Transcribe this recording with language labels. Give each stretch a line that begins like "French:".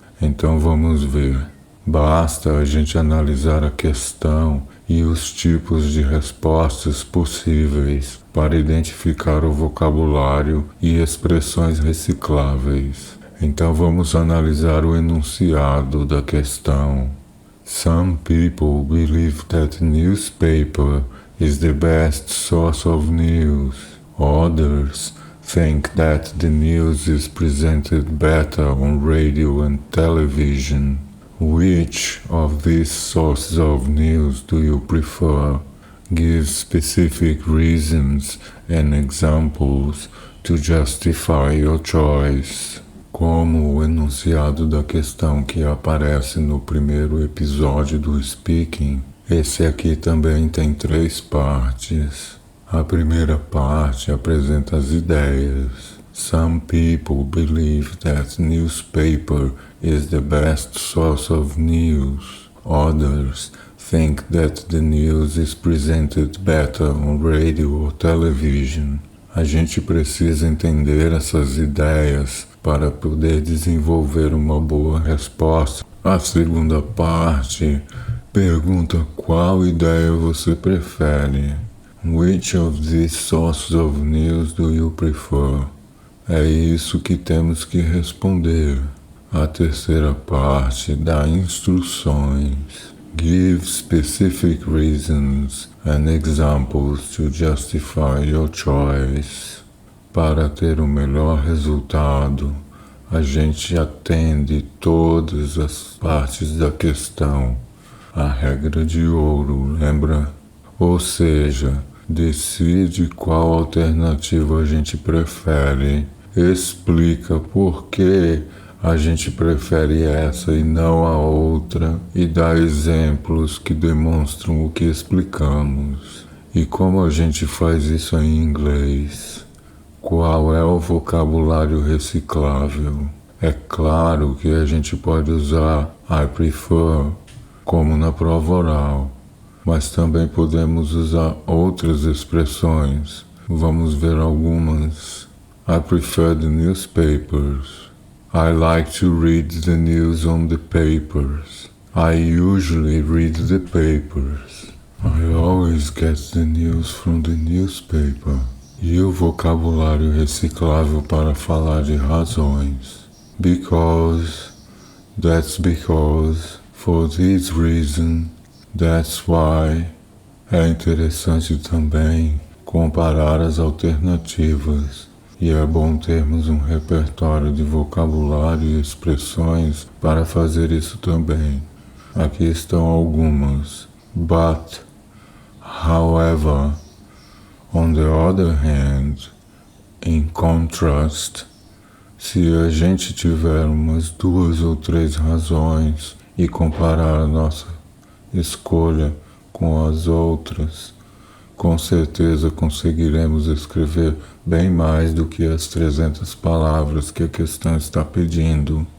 Portuguese: Então vamos ver. Basta a gente analisar a questão e os tipos de respostas possíveis para identificar o vocabulário e expressões recicláveis. Então vamos analisar o enunciado da questão.
English: Some people believe that newspaper is the best source of news. Others think that the news is presented better on radio and television. Which of these sources of news do you prefer? Give specific reasons and examples to justify your choice.
Portuguese: Como o enunciado da questão que aparece no primeiro episódio do Speaking, esse aqui também tem 3 partes. A primeira parte apresenta as ideias.
English: Some people believe that newspaper is the best source of news. Others think that the news is presented better on radio or television.
Portuguese: A gente precisa entender essas ideias para poder desenvolver uma boa resposta. A segunda parte pergunta qual ideia você prefere.
English: Which of these sources of news do you prefer?
Portuguese: É isso que temos que responder. A terceira parte dá instruções.
English: Give specific reasons and examples to justify your choice.
Portuguese: Para ter o melhor resultado, a gente atende todas as partes da questão. A regra de ouro, lembra? Ou seja, decide qual alternativa a gente prefere. Explica por que a gente prefere essa e não a outra e dá exemplos que demonstram o que explicamos. E como a gente faz isso em inglês? Qual é o vocabulário reciclável? É claro que a gente pode usar I prefer, como na prova oral, mas também podemos usar outras expressões. Vamos ver algumas.
English: I prefer the newspapers. I like to read the news on the papers. I usually read the papers. I always get the news from the newspaper.
Portuguese: E o vocabulário reciclável para falar de razões.
English: Because, that's because, for this reason, that's why.
Portuguese: É interessante também comparar as alternativas. E é bom termos um repertório de vocabulário e expressões para fazer isso também. Aqui estão algumas.
English: But, however, on the other hand, in contrast,
Portuguese: Se a gente tiver umas 2 ou 3 razões e comparar a nossa escolha com as outras, com certeza conseguiremos escrever bem mais do que as 300 palavras que a questão está pedindo.